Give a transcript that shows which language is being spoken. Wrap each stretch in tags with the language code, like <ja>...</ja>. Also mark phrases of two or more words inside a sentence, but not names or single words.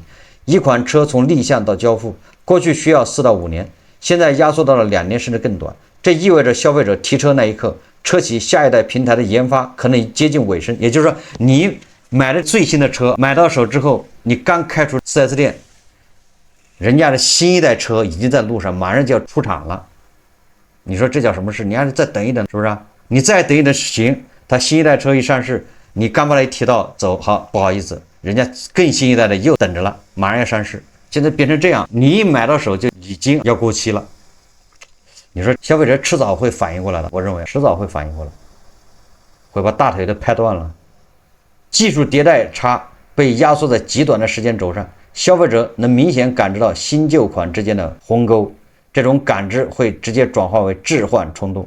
<zh>一款車從立項到交付，過去需要4到5年，現在壓縮到了2年甚至更短。這意味着消費者提車那一刻，車企下一代平台的研發可能已接近尾聲。也就是說，你買了最新的車，買到手之後，你剛開出 4S 店，人家的新一代車已經在路上，馬上就要出廠了。你說這叫什麼事？你還是再等一等，是不是啊？你再等一等行。他新一代車一上市，你剛把它一提到走，好，不好意思，人家更新一代的又等着了，馬上要上市。現在變成這樣，你一買到手就已經要過期了。你說消費者遲早會反應過來的，我認為遲早會反應過來，會把大腿都拍斷了。技術迭代差被壓縮在極短的時間軸上， 消費者能明顯感知到新舊款之間的鴻溝，這種感知會直接轉化為置換衝動。</zh>